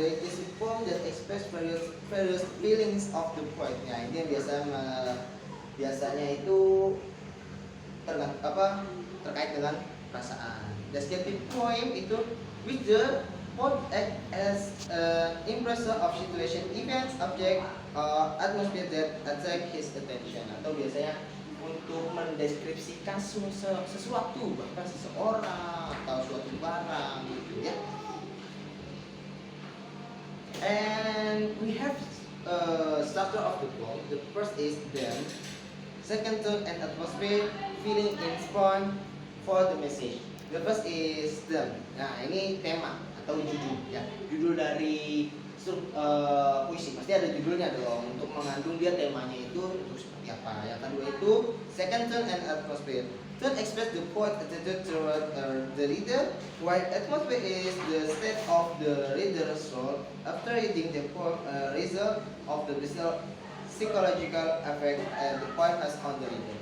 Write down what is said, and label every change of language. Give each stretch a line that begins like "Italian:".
English: Lyric is a poem that express various feelings of the poet.
Indonesian: Nah, ini yang biasanya itu terkait dengan perasaan.
English: Descriptive poem itu which the poet act as an impressor of situation, events, object, or atmosphere that attract his attention.
Indonesian: Atau biasanya untuk mendeskripsikan sesuatu, bahkan seseorang atau suatu barang gitu ya.
English: And we have structure of the poem. The first is them. Second, tone and atmosphere, feeling in spawn for the message. The first is them.
Indonesian: Nah, ini tema atau judul ya. Judul dari puisi pasti ada judulnya dong untuk mengandung dia temanya itu untuk seperti apa. Yang kedua itu
English: second, tone and atmosphere. Tone express the poet attitude toward the reader, while atmosphere is the state of the reader's soul after reading the poem, result of the psychological effect the poem has on the reader.